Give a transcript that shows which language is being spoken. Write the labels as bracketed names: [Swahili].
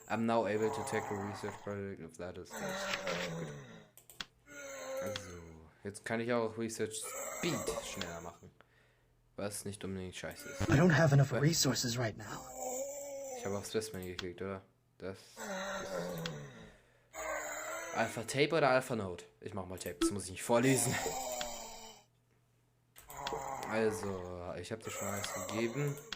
[English] I'm now able to tackle research project if that is good. [German] Also, jetzt kann ich auch Research Speed schneller machen. Was nicht unbedingt scheiße ist. [English] I don't have enough resources right now. [German] Ich habe auf Specimen geklickt, oder? Das Alpha Tape oder Alpha Note? Ich mach mal Tape, das muss ich nicht vorlesen. Also, ich habe dir schon alles gegeben.